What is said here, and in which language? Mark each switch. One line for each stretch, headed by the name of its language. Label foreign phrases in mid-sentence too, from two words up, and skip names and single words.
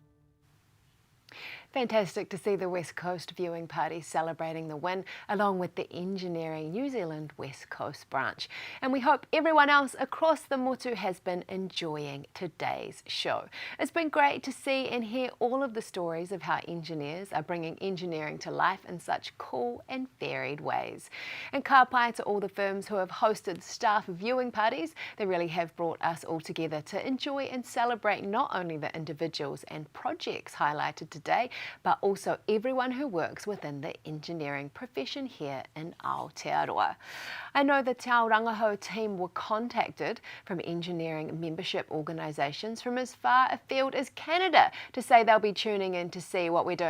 English: Fantastic to see the West Coast viewing party celebrating the win, along with the Engineering New Zealand West Coast branch. And we hope everyone else across the motu has been enjoying today's show. It's been great to see and hear all of the stories of how engineers are bringing engineering to life in such cool and varied ways. And
Māori: ka pai
English: to all the firms who have hosted staff viewing parties. They really have brought us all together to enjoy and celebrate not only the individuals and projects highlighted today, but also everyone who works within the engineering profession here in Aotearoa. I know the Te Ao Rangahau team were contacted from engineering membership organisations from as far afield as Canada to say they'll be tuning in to see what we're doing.